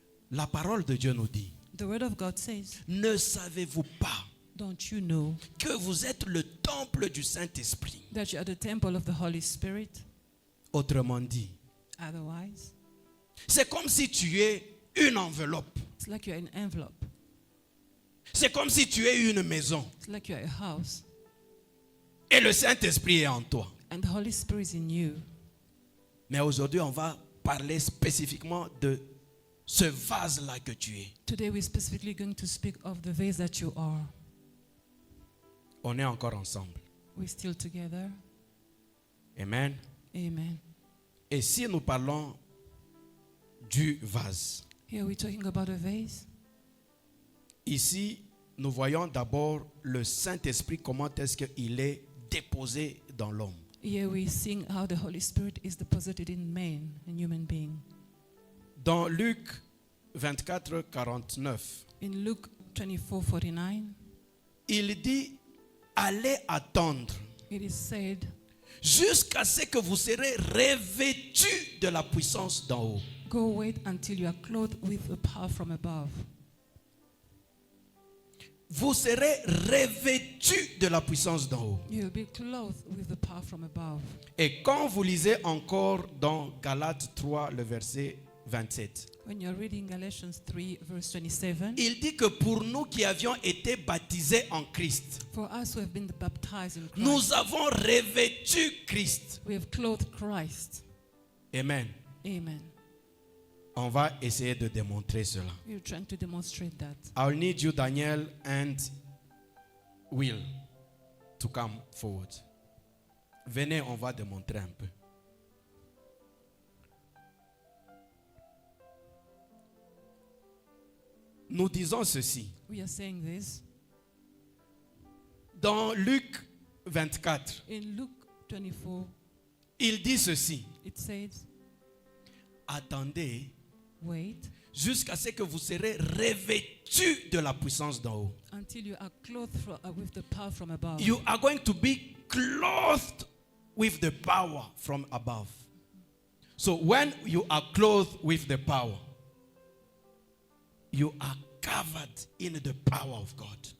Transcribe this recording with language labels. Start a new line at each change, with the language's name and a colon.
French: La parole de Dieu nous dit,
English: The word of God says,
French: ne savez-vous pas
English: don't you know
French: que vous êtes le temple du Saint-Esprit?
English: that you are the temple of the Holy Spirit?
French: Autrement dit,
English: Otherwise,
French: c'est comme si tu es une enveloppe.
English: it's like you're an envelope.
French: C'est comme si tu es une maison.
English: It's like you're a house.
French: Et le Saint-Esprit est en toi.
English: And the Holy Spirit is in you.
French: Mais aujourd'hui, on va parler spécifiquement de ce vase-là que tu es.
English: Today, we're specifically going to speak of the vase that you are.
French: On est encore ensemble.
English: We're still together.
French: Amen.
English: Amen.
French: Et si nous parlons du vase,
English: Here we're talking about a vase.
French: ici, nous voyons d'abord le Saint-Esprit, comment est-ce qu'il est déposé dans l'homme.
English: Here we're seeing how the Holy Spirit is deposited in man, in human being.
French: Dans Luc 24, 49,
English: In Luke 24:49,
French: il dit, allez attendre
English: it is said,
French: jusqu'à ce que vous serez revêtus de la puissance d'en haut.
English: go wait until you are clothed with the power from above.
French: Vous serez revêtus de la puissance d'en haut.
English: You will be clothed with the power from above.
French: Et quand vous lisez encore dans Galates 3, le verset 27,
English: When you're reading Galatians 3, verse 27,
French: il dit que pour nous qui avions été baptisés en Christ,
English: for us who have been baptized in Christ,
French: nous avons revêtu Christ.
English: we have clothed Christ.
French: Amen.
English: Amen.
French: On va essayer de démontrer cela.
English: We're trying to demonstrate that. I'll need you, Daniel and Will, to come forward.
French: Venez, on va démontrer un peu. Nous disons ceci.
English: We are saying this.
French: Dans Luc 24,
English: In Luke 24,
French: il dit ceci.
English: it says,
French: Attendez
English: wait
French: jusqu'à ce que vous serez revêtus de la puissance d'en haut.
English: until you are clothed with the power from above. You are going to be clothed with the power from above. So when you are clothed with the power, you are covered in the power of God.